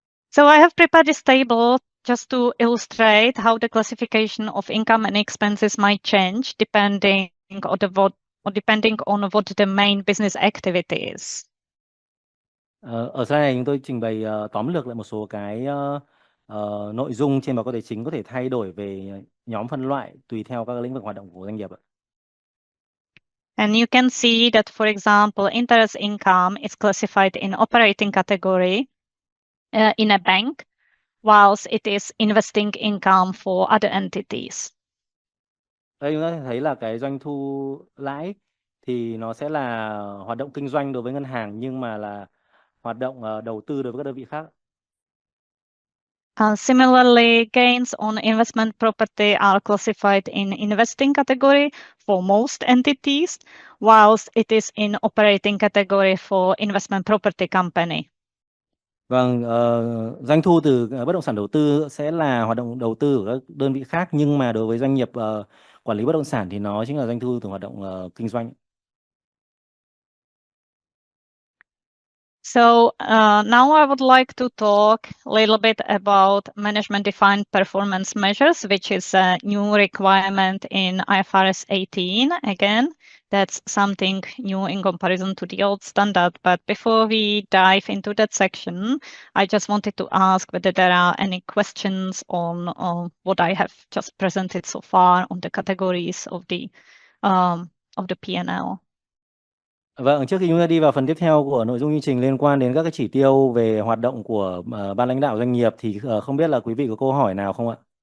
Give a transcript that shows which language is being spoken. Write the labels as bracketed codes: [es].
[en] So I have prepared this table just to illustrate how the classification of income and expenses might change depending on what the main business activity is. [vi] Ở slide này chúng tôi trình bày tóm lược lại một số cái nội dung trên báo cáo tài chính có thể thay đổi về nhóm phân loại tùy theo các lĩnh vực hoạt động của doanh nghiệp. [en] And you can see that, for example, interest income is classified in operating category in a bank, whilst it is investing income for other entities. [vi] Đây chúng ta thấy là cái doanh thu lãi thì nó sẽ là hoạt động kinh doanh đối với ngân hàng, nhưng mà là hoạt động đầu tư đối với các đơn vị khác. [en] Similarly, gains on investment property are classified in investing category for most entities, whilst it is in operating category for investment property company. [vi] Vâng, doanh thu từ bất động sản đầu tư sẽ là hoạt động đầu tư của các đơn vị khác, nhưng mà đối với doanh nghiệp quản lý bất động sản thì nó chính là doanh thu từ hoạt động kinh doanh. [en] So now I would like to talk a little bit about management-defined performance measures, which is a new requirement in IFRS 18. Again, that's something new in comparison to the old standard. But before we dive into that section, I just wanted to ask whether there are any questions on what I have just presented so far on the categories of the P&L. [vi] Vâng, trước khi chúng ta đi vào phần tiếp theo của nội dung chương trình liên quan đến các cái chỉ tiêu về hoạt động của ban lãnh đạo doanh nghiệp thì không biết là quý vị có câu hỏi nào không ạ?